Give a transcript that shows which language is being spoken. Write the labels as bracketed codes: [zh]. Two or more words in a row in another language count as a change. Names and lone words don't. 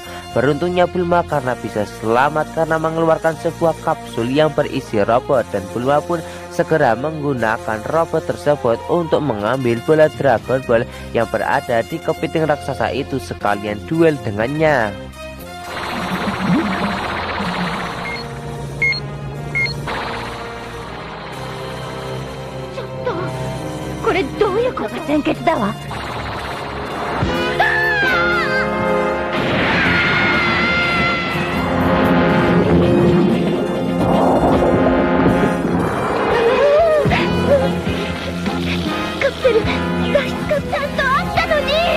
[id] Beruntungnya Bulma karena bisa selamat karena mengeluarkan sebuah kapsul yang berisi robot, dan Bulma pun segera menggunakan robot tersebut untuk mengambil bola Dragon Ball yang berada di kepiting raksasa itu sekalian duel dengannya. [ja] これどういうこと？鮮血だわ。カプセル脱出がちゃんとあったのに。